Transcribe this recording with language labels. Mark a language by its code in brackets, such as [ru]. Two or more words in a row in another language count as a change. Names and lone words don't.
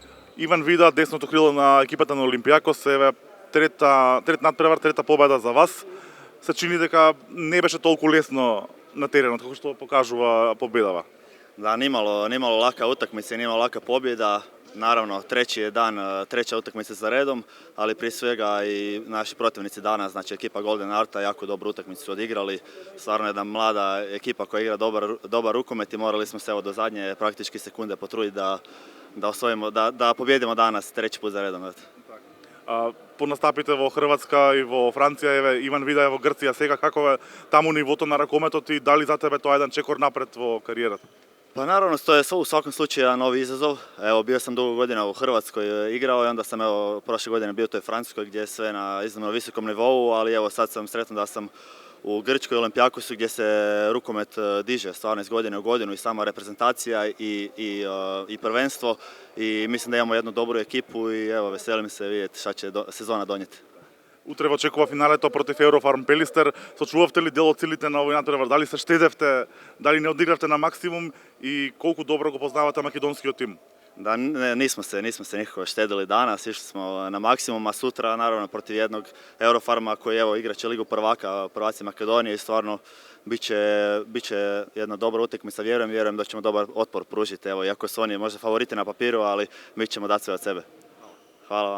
[mk] Иван Вида, десното крило на екипата на Олимпиакос, еве трет надпревар, трета победа за вас. Се чини дека не беше толку лесно на теренот, како што покажува победава. [hr] Da, nimalo laka utakmica i nimalo laka pobjeda. Naravno, treći je dan, treća utakmica za redom, ali prije svega i naši protivnici danas, znači ekipa Golden Arta, jako dobru utakmicu su odigrali. Stvarno jedna mlada ekipa koja igra dobar rukomet i morali smo se evo do zadnje praktički sekunde potruditi da pobjedimo danas treći put za redom. [mk] По настапите во Хрватска и во Франција, еве Иван Вида е во Грција сега, како е таму нивото на ракометот и дали за тебе тоа е еден чекор напред во кариерата? [hr] Pa naravno, to je u svakom slučaju jedan novi izazov. Evo, bio sam dugo godina u Hrvatskoj igrao i onda sam prošle godine bio u toj Francuskoj gdje je sve na iznimno visokom nivou, ali evo sad sam sretan da sam u Grčkoj Olimpijakosu gdje se rukomet diže stvarno iz godine u godinu i sama reprezentacija i prvenstvo i mislim da imamo jednu dobru ekipu i evo veselim se vidjeti šta će sezona donijeti. [mk] Утре во очекува финалето против Еврофарм Пелистер. Сочувавте ли дел од силите на овој натпревар? Дали се штедевте, дали не одигравте на максимум и колку добро го познавате македонскиот тим? [hr] Da, nismo se nikako štedili danas, išli smo na maksimum, a sutra naravno protiv jednog Eurofarma koji evo igraće Ligu prvaka, prvaci Makedonije i stvarno bit će jedna dobra utakmica, vjerujem da ćemo dobar otpor pružiti, evo, iako su oni možda favoriti na papiru, ali mi ćemo dati sve od sebe.